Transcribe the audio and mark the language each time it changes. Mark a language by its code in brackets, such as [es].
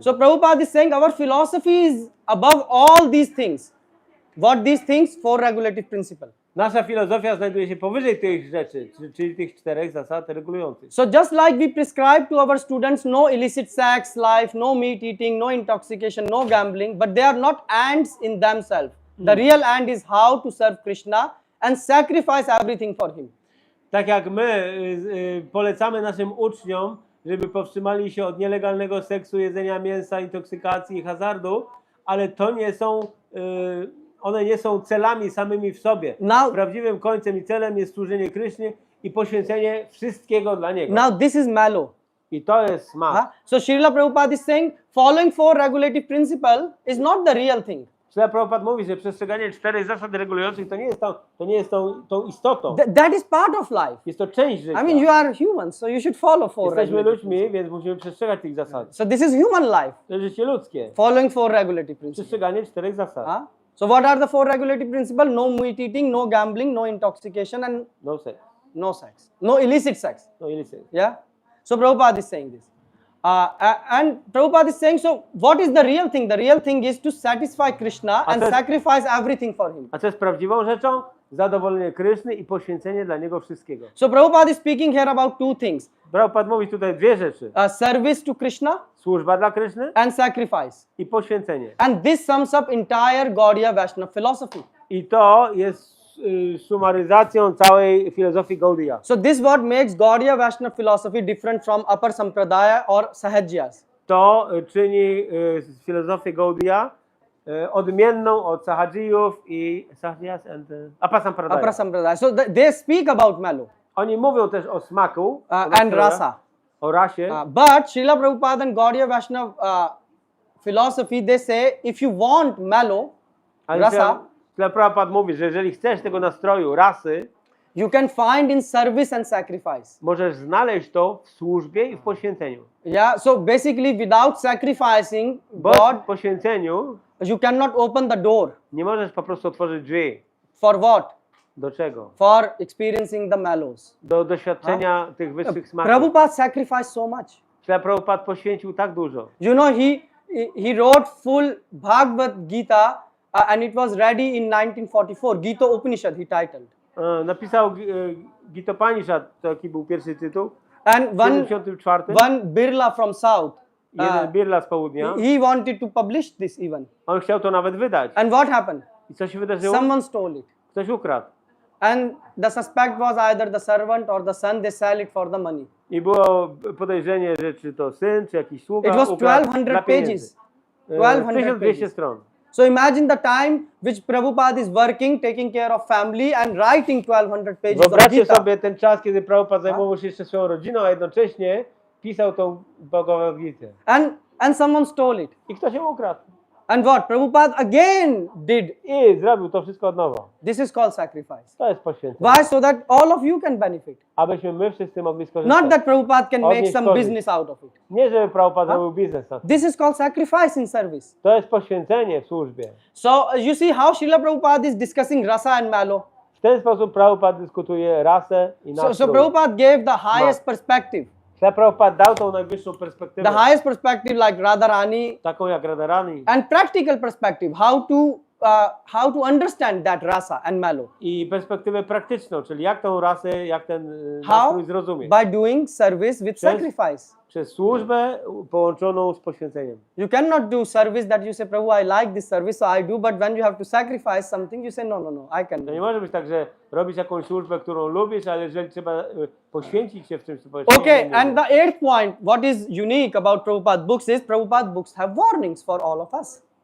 [en] So Prabhupada is saying our philosophy is above all these things. What these things? 4 regulative principles. [pl] Nasza filozofia znajduje się powyżej tych rzeczy, czyli tych 4 zasad regulujących. [en] So just like we prescribe to our students no illicit sex life, no meat eating, no intoxication, no gambling, but they are not ends in themselves. The real end is how to serve Krishna and sacrifice everything for him. [pl] Tak jak my polecamy naszym uczniom, żeby powstrzymali się od nielegalnego seksu, jedzenia mięsa, intoksykacji i hazardu, ale to nie są, one nie są celami samymi w sobie. Prawdziwym końcem i celem jest służenie Krysznie i poświęcenie wszystkiego dla Niego. [en] Now this is mellow. [pl] I to jest smak. [en] So Srila Prabhupada is saying following 4 regulative principles is not the real thing. [pl] Śla Prabhupada mówi, że przestrzeganie 4 zasad regulujących to nie jest tą istotą. [en] That is part of life. [pl] Jest to część życia. [en] I mean, you are humans, so you should follow 4 [pl] Jesteśmy [en] regulative [pl] ludźmi, [en] principles. [pl] więc musimy przestrzegać tych zasad. [en] So this is human life. [pl] To jest życie ludzkie. [en] Following 4 regulative principles. [pl] Przestrzeganie 4 zasad. [en] So what are the 4 regulative principles? No meat eating, no gambling, no intoxication, and No sex. no sex, no illicit sex. No illicit. Yeah. So Prabhupada is saying this. And Prabhupada is saying, so what is the real thing? The real thing is to satisfy Krishna and that's- sacrifice everything for him. [pl] A co jest prawdziwą rzeczą? Zadowolenie Kryszny i poświęcenie dla Niego wszystkiego. [en] So Prabhupada is speaking here about two things. [pl] Prabhupada mówi tutaj dwie rzeczy. [en] Service to Krishna [pl] Służba dla Kryszny [en] and sacrifice. [pl] i poświęcenie. [en] And this sums up entire Gaudiya Vaishnava philosophy. [pl] I to jest sumaryzacją całej filozofii Gaudiya. [en] So this what makes Gaudiya Vaishnava philosophy different from upper Sampradaya or Sahajyas. [pl] To czyni filozofię Gaudiya odmienną od Sahajiyów i [en] Sahajiyas and Upper Sampradaya. Upper Sampradaya. So they speak about Melu [pl] Oni mówią też o smaku [en] and rasa. [pl] o rasie. [en] But Srila Prabhupada and Gaudiya Vaishnava philosophy, they say if you want Melu, rasa, [pl] Prabhupada mówi, że jeżeli chcesz tego nastroju, rasy, [en] you can find in service and sacrifice. [pl] możesz znaleźć to w służbie i w poświęceniu. [en] Yeah, so basically without sacrificing [pl] Bo [en] God, [pl] w poświęceniu [en] you cannot open the door. [pl] nie możesz po prostu otworzyć drzwi. [en] For what? [pl] Do czego? [en] For experiencing the mellows. [pl] Do doświadczenia tych wyższych smaków. [en] Prabhupada sacrificed so much. [pl] Prabhupada poświęcił tak dużo. [en] You know, he wrote full Bhagavad Gita and it was ready in 1944. Gita Upanishad he titled. [pl] Napisał Gitopanishad, taki był pierwszy tytuł. [en] And [pl] W 74. [en] one Birla from South, [pl] Jeden Birla z południa. [en] he wanted to publish this even. [pl] On chciał to nawet wydać. [en] And what happened? [pl] I co się wydarzyło? [en] Someone stole it. [pl] Ktoś ukradł. [en] And the suspect was either the servant or the son. They sell it for the money. [pl] I było podejrzenie, że czy to syn, czy jakiś sługa [en] It was [pl] ukradł [en] 1200 [pl] dla pieniędzy. [en] pages. 1200 1200 pages. [pl] stron. [en] So imagine the time which Prabhupada is working, taking care of family and writing 1200 pages of [pl] Wyobraźcie [en] Gita. [pl] sobie ten czas, kiedy Prabhupada zajmował się jeszcze swoją rodziną, a jednocześnie pisał tą Bhagavad Gitę. [en] And someone stole it. [pl] I ktoś ją ukradł. [en] And what? Prabhupada again did. [pl] I zrobił to wszystko od nowa. [en] This is called sacrifice. [pl] To jest poświęcenie. [en] Why? So that all of you can benefit. [pl] Abyśmy my wszyscy mogli skorzystać. [en] Not that Prabhupada can make [pl] Odnieść [en] some [pl] korzyść. [en] business out of it. [pl] Nie, żeby Prabhupada robił biznes na tym. [en] This is called sacrifice in service. [pl] To jest poświęcenie w służbie. [en] So you see how Srila Prabhupada is discussing rasa and malo. [pl] W ten sposób Prabhupada dyskutuje rasę i [en] So [pl] nastrój. [en] Prabhupada gave the highest perspective. [pl] Prabhupada dał tą najwyższą perspektywę. [en] The highest perspective like Radharani [pl] Taką jak Radharani. [en] and practical perspective, how to understand that rasa and malo. [pl] I perspektywę praktyczną, czyli jak tą rasę, jak ten [en] How? [pl] nastrój zrozumieć. [en] By doing service with [pl] Przez- [en] sacrifice. [pl] Przez służbę połączoną z poświęceniem. [en] You cannot do service that you say, Prabhu, I like this service, so I do, but when you have to sacrifice something, you say, no, I can [pl] To nie [en] do. [pl] może być tak, że robisz jakąś służbę, którą lubisz, ale jeżeli trzeba poświęcić się w czymś, to powiesz, [en] Okay, [pl] nie, [en] and the eighth point, what is unique about Prabhupada books is Prabhupada books have warnings for all of us.